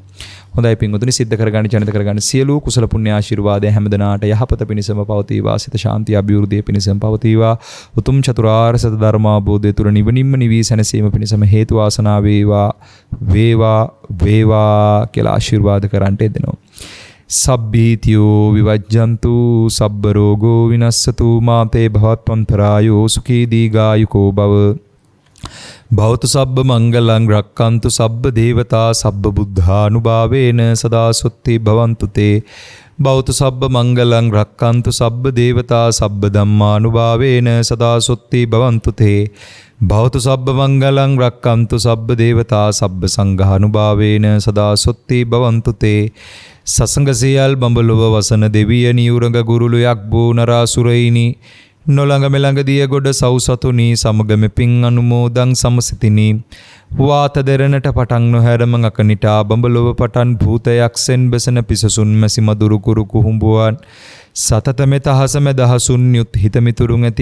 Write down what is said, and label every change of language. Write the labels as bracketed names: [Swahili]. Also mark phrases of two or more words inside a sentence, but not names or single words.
[Sinhala] හොඳයි පින්වතුනි, සිද්ධ කරගන්න ජනිත කරගන්න සියලු කුසල පුණ්‍ය ආශිර්වාදය හැමදෙනාට යහපත පිණිසම පවතිවා. සිත ශාන්තිය අභිවෘද්ධිය පිණිසම පවතිවා. උතුම් චතුරාර්ය සත්‍ය ධර්මාභෝධය තුල නිවනින්ම නිවී සැනසීම පිණිසම හේතු වාසනා වේවා කියලා ආශිර්වාද කරන්නට දෙනවා. [Pali] සබ්බීතියෝ විවජ්ජන්තු සබ්බ රෝගෝ විනස්සතු මාතේ භවත්වන්තරායෝ සුඛී දීඝායුකෝ භව භවතු සබ්බ මංගලං රක්칸තු සබ්බ දේවතා සබ්බ බුද්ධානුභාවේන සදා සොත්ති භවන්තු තේ භවතු සබ්බ මංගලං රක්칸තු සබ්බ දේවතා සබ්බ ධම්මානුභාවේන සදා සොත්ති භවන්තු තේ භවතු සබ්බ මංගලං රක්칸තු සබ්බ දේවතා සබ්බ සංඝානුභාවේන සදා සොත්ති භවන්තු තේ [Sinhala] සසංගසියල් බඹලොව වසන දෙවිය නියුරඟ ගුරුළු යක්බෝ නරාසුරයිනි නොළඟ මෙළඟ දිය ගොඩ සව්සතුනි සමගම පින් අනුමෝදන් සමසිතිනි වාත දෙරණට පටන් නොහැරම අකනිටා බඹලොව පටන් භූතයක්සෙන් බෙසන පිසසුන් මැසි මදුරු කුරු කුහුඹුවන් සතත මෙත හස මෙදහසුන් යුත් හිතමිතුරුන් ඇති